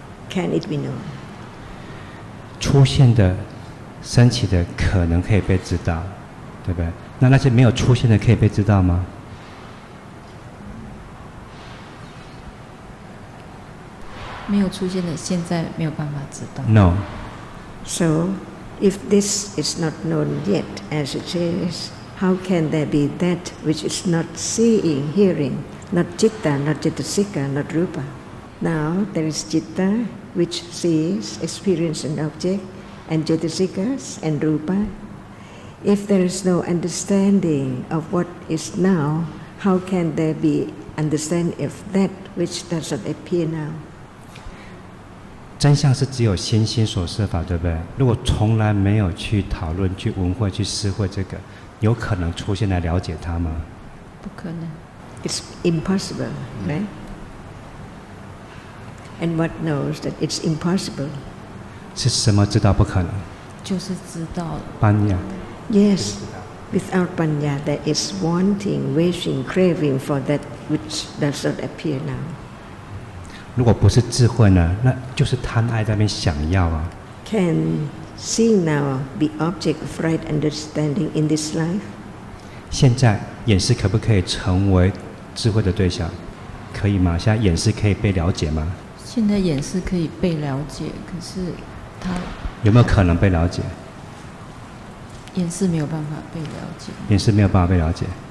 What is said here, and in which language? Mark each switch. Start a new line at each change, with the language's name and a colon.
English: Can it be known?
Chinese: 出现的、升起的，可能可以被知道，对不对？那些没有出现的，可以被知道吗？没有出现的，现在没有办法知道。
English: No. So, if this is not known yet as it is, how can there be that which is not seeing, hearing, not citta, not cetasika, not rupa? Now there is citta which sees, experiences an object, and cetasikas and rupa. If there is no understanding of what is now, how can there be understanding of that which does not appear now?
Chinese: 真相是只有心，心所设法，对不对？如果从来没有去讨论、去闻慧、去思慧这个，有可能出现来了解它吗？不可能。
English: It's impossible, right? And what knows that it's impossible?
Chinese: 是什么知道不可能？就是知道了。般若。
English: Yes, without panya, there is wanting, wishing, craving for that which does not appear now.
Chinese: 如果不是智慧呢，那就是贪爱在那边想要啊。
English: Can seeing now be object of right understanding in this life?
Chinese: 现在眼识可不可以成为智慧的对象？可以吗？现在眼识可以被了解吗？现在眼识可以被了解，可是它有没有可能被了解？眼识没有办法被了解。眼识没有办法被了解。